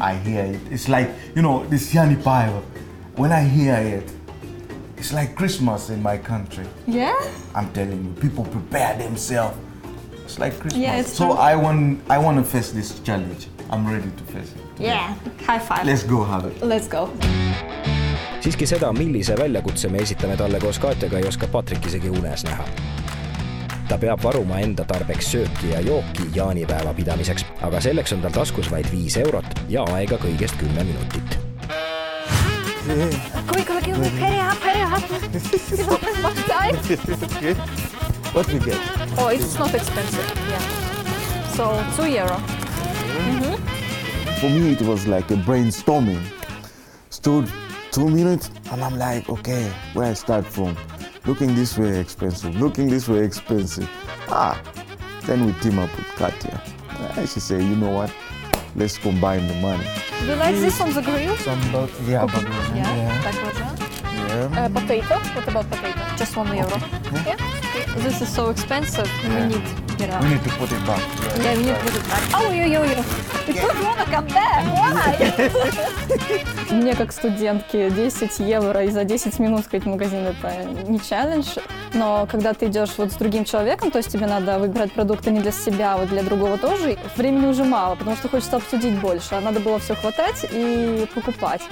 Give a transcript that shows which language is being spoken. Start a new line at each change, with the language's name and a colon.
English: I hear it. It's like, this Jaanipäev. When I hear it, it's like Christmas in my country. Yeah? I'm telling you, people prepare themselves. It's like Christmas. Yeah, it's so true. I want to face this challenge. I'm ready to face it. Yeah. High five. Let's go have it. Let's go.
Estonian: Siiski seda, millise väljakutse me esitame talle koos Katjaga, ei oska Patrik isegi unes näha. Ta peab varuma enda tarbeks sööki ja jooki jaanipäeva pidamiseks, aga selleks on tal taskus vaid 5 eurot ja aega kõigest 10 minutit.
English: Quick, hurry up. It's almost much time. Okay. What we get? Oh, it's not expensive. Yeah. So, 2 euro. For me, it was like a brainstorming. Stood 2 minutes and I'm like, okay, where I start from? Looking this way expensive. Then we team up with Katya. And she said, you know what? Let's combine the money. Do you like this on the grill? Yeah.
Russian: Так вот, да?
English: Potato? What about potato? Just 1 euro. Yeah? This is so expensive. We need, We need to put it back. Yeah, we need to put it back. Oh, you put one come back. Why?
Russian: Мне как студентке 10 евро и за 10 минут ходить в магазин — это не челлендж. Но когда ты идешь вот с другим человеком, то есть тебе надо выбирать продукты не для себя, а вот для другого тоже, времени уже мало, потому что хочется обсудить больше. А надо было все хватать и покупать.